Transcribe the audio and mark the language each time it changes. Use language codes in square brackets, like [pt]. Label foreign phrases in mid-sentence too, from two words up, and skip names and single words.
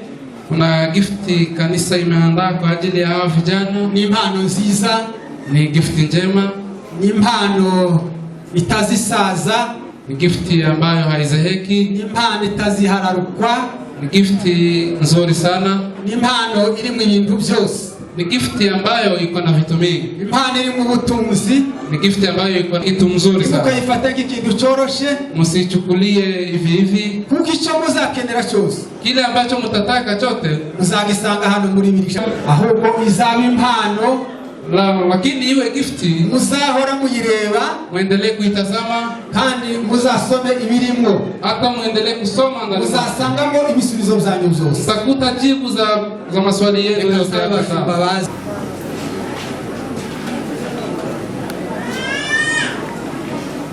[sw] Kuna gifti kanisa imeandaa kwa ajili ya hawa vijana. [rw] Ni impano nziza, [sw] Ni gifti njema, [rw] ni impano itazisaza, [sw] ni gifti ambayo haizeheki, [rw] ni impano itazihararukwa, [sw] ni gifti nzuri sana, [rw] ni impano iri mu bintu byose, [sw] ni gifti ambayo iko na vitu mingi, [rw] impano iri mu butunzi. [sw] ni gifti ambayo iko na kitu mzuri sana. [rw] Mukayifata nk'ikintu cyoroshe, [sw] Msichukulie hivi hivi, [rw] kuko icyo muzakenera cyose [sw] kile ambacho mtataka chote [rw] muzagisanga hano muri birisha, ahubwo izaba impano [sw] lakini iwe gifti [rw] muzahora muyireba, [sw] muendelee kuitazama, [rw] kandi muzasome ibirimo, [sw] hata muendelee kusoma ndani, [rw] muzasangamo ibisubizo byanyu byose. [sw] mtakuta jibu za maswali yenu yote hapa sawa.